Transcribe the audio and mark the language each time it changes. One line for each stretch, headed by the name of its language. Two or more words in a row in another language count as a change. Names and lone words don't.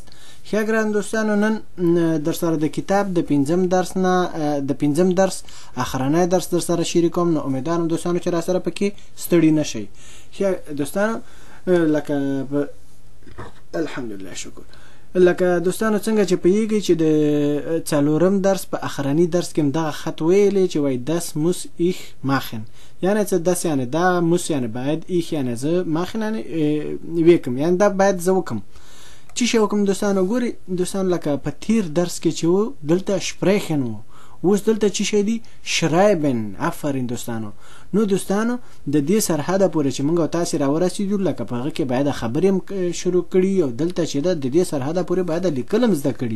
Pashto: ښه ګران دوستانو، نن در سره د کتاب د پنځم درس اخرنی درس در سره شریکوم. نو امیدوارم دوستانو چې را سره پکې ستړي نشئ. ښه دوستانو، لکه الحمدلله شکر، لکه دوستانو څنګه چې پیږي چې د څلورم درس په اخرنی درس کې دغه خط ویلې چې
German: Was das muss ich machen,
Pashto: یعنی څه دس یعنی دا، muss یعنی باید، ich یعنی زه، machen یعنی وکم، یعنی دا باید زه وکم. چی شو وکم دوستانو؟ ګوري دوستانو، لکه په تیر درس کې چې و دلته sprechen و، اوس دلته چی شي دي؟ شرایبن. آفرین دوستانو. نو دوستانو د دې سرحده پورې چې موږ تاسو را ورسېدو، لکه په هغه کې باید خبرې شروع کړي او دلته چې د دې سرحده پورې باید لیکل زده کړي.